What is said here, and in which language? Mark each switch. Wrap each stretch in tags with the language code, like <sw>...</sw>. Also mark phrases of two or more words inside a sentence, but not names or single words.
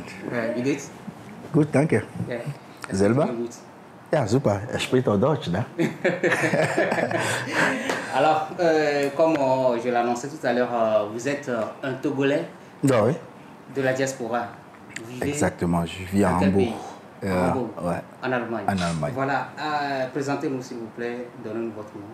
<de>Wie geht's? Gut, danke. Ja. Selber? Gut. Ja, super. Er spricht auch Deutsch, ne?</de> <fr>Alors, comme je l'annonçais tout à l'heure, vous êtes un Togolais Oui. de la diaspora. Vous vivez Exactement, je vis à dans quel Hambourg. pays? Hambourg, Ouais. en Allemagne. En Allemagne. Voilà, présentez-nous s'il vous plaît, donnez-nous votre nom.</fr>